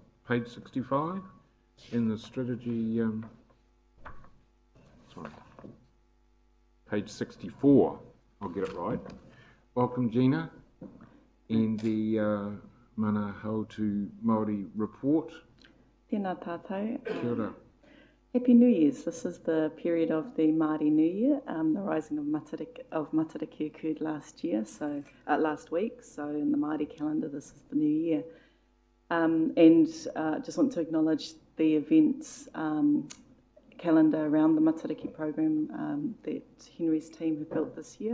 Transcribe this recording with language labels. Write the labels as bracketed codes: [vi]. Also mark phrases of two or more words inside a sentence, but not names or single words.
[en] page 65 in the strategy, page 64, I'll get it right. Welcome, Gina, and the Mana Hautu Māori report. [mi] Tēnā tātou. Kia ora. [en] Happy New Year's. This is the period of the Māori New Year. The rising of Matariki occurred last week, so in the Māori calendar this is the new year. Just want to acknowledge the events calendar around the Matariki program that Henry's team have built this year.